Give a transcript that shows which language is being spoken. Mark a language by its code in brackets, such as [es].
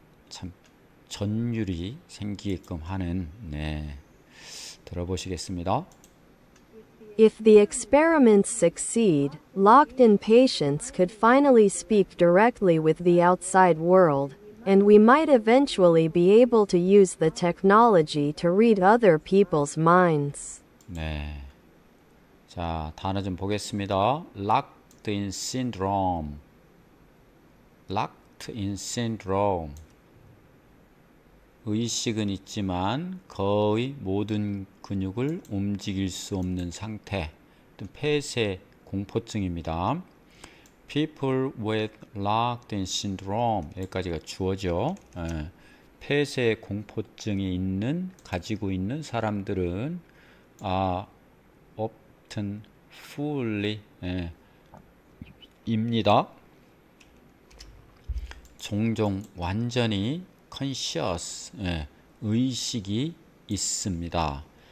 [ko] 참 전율이 생기게끔 하는 들어보시겠습니다. [en] If the experiments succeed, locked-in patients could finally speak directly with the outside world, and we might eventually be able to use the technology to read other people's minds. [ko] 네. 자, 단어 좀 보겠습니다. [en] Locked in syndrome. Locked in syndrome. [ko] 의식은 있지만 거의 모든 근육을 움직일 수 없는 상태, 폐쇄 공포증입니다. [en] People with locked in syndrome, 여기까지가 주어죠. [ko] 폐쇄 공포증이 가지고 있는 사람들은 often fully 입니다. 종종 완전히 conscious, 의식이 있습니다.